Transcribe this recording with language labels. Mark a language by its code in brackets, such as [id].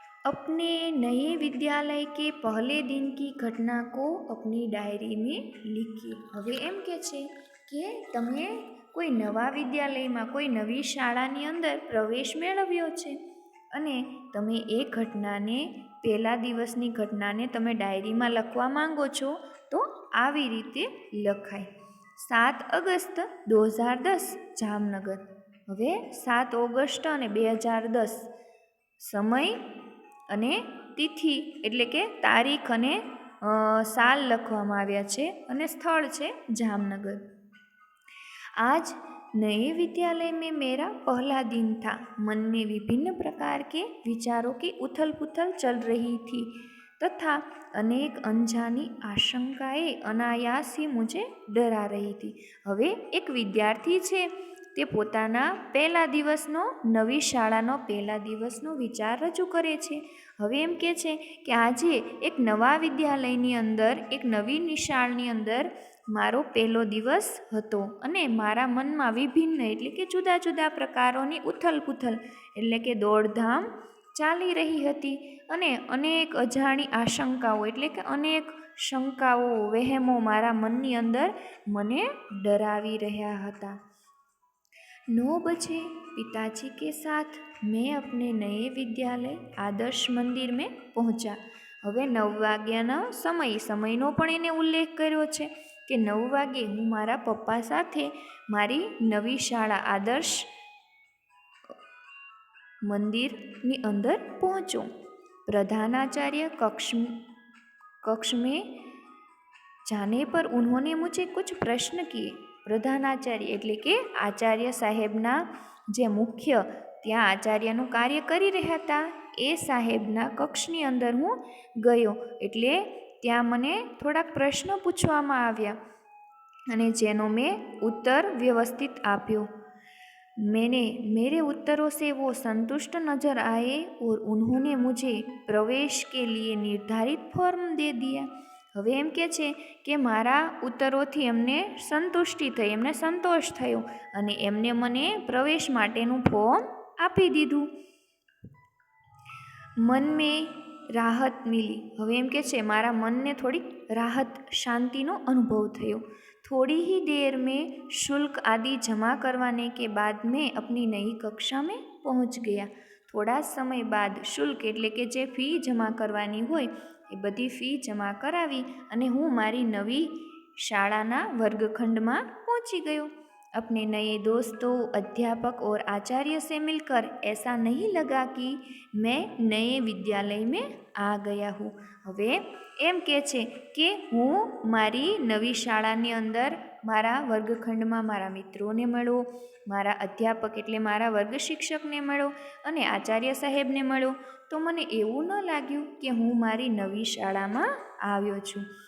[hi] अपने नए विद्यालय के पहले दिन की घटना को अपनी डायरी में लिखिए. [gu] હવે એમ કે છે કે તમે કોઈ નવા વિદ્યાલયમાં, કોઈ નવી શાળાની અંદર પ્રવેશ મેળવ્યો છે અને તમે એ ઘટનાને, પહેલા દિવસની ઘટનાને તમે ડાયરીમાં લખવા માંગો છો, તો આવી રીતે લખાય. 7 ઓગસ્ટ 2010 જામનગર. હવે 7 ઓગસ્ટ અને 2010 સમય અને તિથિ એટલે કે તારીખ અને સાલ લખવામાં આવ્યા છે અને સ્થળ છે જામનગર. [hi] आज नए विद्यालय में मेरा पहला दिन था. मन में विभिन्न प्रकार के विचारों की उथल पुथल चल रही थी तथा अनेक अनजानी आशंकाएं अनायास ही मुझे डरा रही थी. [gu] હવે એક વિદ્યાર્થી છે તે પોતાના પહેલા દિવસનો, નવી શાળાનો પહેલા દિવસનો વિચાર રજૂ કરે છે. હવે એમ કે છે કે આજે એક નવા વિદ્યાલયની અંદર, એક નવી નિશાળની અંદર મારો પહેલો દિવસ હતો અને મારા મનમાં વિભિન્ન એટલે કે જુદા જુદા પ્રકારોની ઉથલપુથલ એટલે કે દોડધામ ચાલી રહી હતી અને અનેક અજાણી આશંકાઓ એટલે કે અનેક શંકાઓ, વહેમો મારા મનની અંદર મને ડરાવી રહ્યા હતા. [hi] 9 बजे पिताजी के साथ मैं अपने नए विद्यालय आदर्श मंदिर में पहुंचा. [gu] હવે 9 વાગ્યાનો સમયનો પણ એને ઉલ્લેખ કર્યો છે કે 9 વાગે હું મારા પપ્પા સાથે મારી નવી શાળા આદર્શ મંદિરની અંદર પહોંચો. [hi] प्रधानाचार्य कक्ष में जाने पर उन्होंने मुझे कुछ प्रश्न किए. [gu] પ્રધાનાચાર્ય એટલે કે આચાર્ય સાહેબના જે મુખ્ય ત્યાં આચાર્યનું કાર્ય કરી રહ્યા હતા એ સાહેબના કક્ષની અંદર હું ગયો. એટલે ત્યાં મને થોડાક પ્રશ્નો પૂછવામાં આવ્યા અને જેનો મેં ઉત્તર વ્યવસ્થિત આપ્યો. [hi] मेरे उत्तरों से वो संतुष्ट नजर आए और उन्होंने मुझे प्रवेश के लिए निर्धारित फॉर्म दे दिया. [gu] હવે એમ કે છે કે મારા ઉત્તરોથી એમને સંતુષ્ટિ થઈ, એમને સંતોષ થયો અને એમને મને પ્રવેશ માટેનું ફોર્મ આપી દીધું. [hi] મન મેં રાહત મિલી. [gu] હવે એમ કે છે મારા મનને થોડીક રાહત, શાંતિનો અનુભવ થયો. [hi] थोड़ी ही देर में शुल्क आदि जमा करवाने के बाद मैं अपनी नई कक्षा में पहुंच गया. [gu] થોડા સમય બાદ શુલ્ક એટલે કે જે ફી જમા કરવાની હોય એ બધી ફી જમા કરાવી અને હું મારી નવી શાળાના વર્ગખંડમાં પહોંચી ગયો. [hi] अपने नए दोस्तों, अध्यापक और आचार्य से मिलकर ऐसा नहीं लगा कि मैं नए विद्यालय में आ गया हूँ. [gu] હવે એમ કે છે કે હું મારી નવી શાળાની અંદર મારા વર્ગખંડમાં મારા મિત્રોને મળ્યો, મારા અધ્યાપક એટલે મારા વર્ગ શિક્ષકને મળ્યો અને આચાર્ય સાહેબને મળ્યો. તો મને એવું ન લાગ્યું કે હું મારી નવી શાળામાં આવ્યો છું.